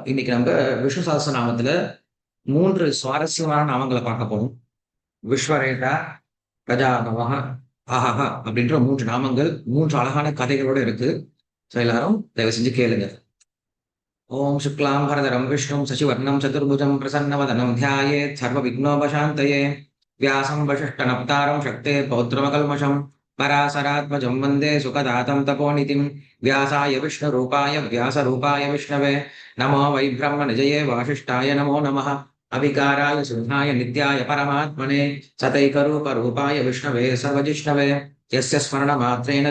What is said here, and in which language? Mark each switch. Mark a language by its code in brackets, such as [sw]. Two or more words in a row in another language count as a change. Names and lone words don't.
[ta] இன்னைக்கு நம்ம விஷ்ணு சஹஸ்ரநாமத்துல 3 சுவாரஸ்யமான நாமங்கள பார்க்க போறோம். விஸ்வரேதா, பிரஜாபவः, அஹஹ அப்படின்ற 3 நாமங்கள் 3 அழகான கதைகளோட இருக்கு. எல்லாரும் தயவு செஞ்சு கேளுங்க. [sa] ॐ शुक्लाम्बरधरं विष्णुं शशिवर्णं चतुर्भुजं प्रसन्नवदनं ध्यायेत् सर्वविघ्नोपशान्तये व्यासं वसिष्ठनप्तारं शक्तेः पौत्रमकल्मषं पराशरात्मजं वन्दे सुखदातं तपोनिधिं व्यासाय विष्णुरूपाय व्यासरूपाय विष्णवे नमो वै ब्रह्मनिजये वासिष्ठाय नमो नमः अविकाराय सिंहाय नित्याय परमात्मने सतैकरूपरूपाय विष्णवे सर्वजिष्णवे यस्य स्मरणमात्रेण